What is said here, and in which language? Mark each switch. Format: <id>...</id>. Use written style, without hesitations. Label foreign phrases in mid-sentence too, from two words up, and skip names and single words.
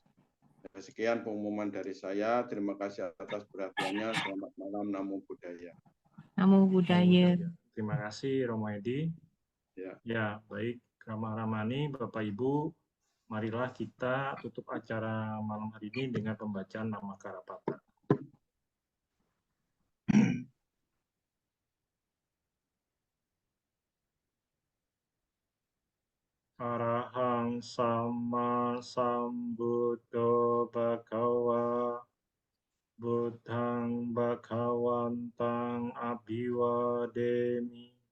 <id>Sekian pengumuman dari saya. Terima kasih atas perhatiannya. Selamat malam.</id> <pi>Namo Buddhaya. Namo Buddhaya.</pi> <id>Terima kasih Romo Edi. Ya, baik Rama Ramani, Bapak Ibu, marilah kita tutup acara malam hari ini dengan pembacaan nama Karapata.</id> <pi>Arahang sama sambuddho bhagawa buddhang bhagawantang abhiwademi</pi>